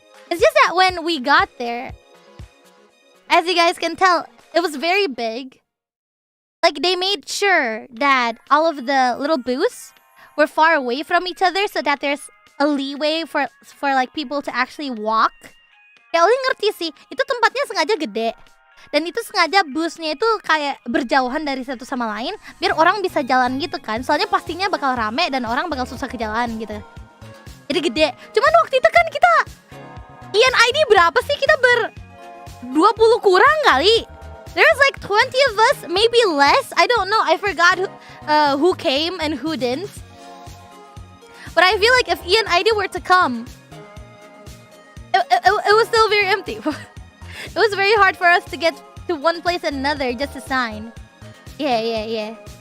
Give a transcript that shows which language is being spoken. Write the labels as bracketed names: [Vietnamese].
[English] It's just that when we got there, as you guys can tell, it was very big. Like they made sure that all of the little booths were far away from each other so that there's a leeway for like people to actually walk. [Indonesian] Ya Oli ngerti sih, itu tempatnya sengaja gede. Dan itu sengaja busnya itu kayak berjauhan dari satu sama lain biar orang bisa jalan gitu kan. Soalnya pastinya bakal rame dan orang bakal susah ke jalan gitu. Jadi gede. Cuman waktu itu kan kita ID berapa sih? Kita 20 kurang kali. [English] There's like 20 of us, maybe less. I don't know. I forgot who came and who didn't. But I feel like if Ian ID were to come, it was still very empty. It was very hard for us to get to one place and another just to sign. Yeah.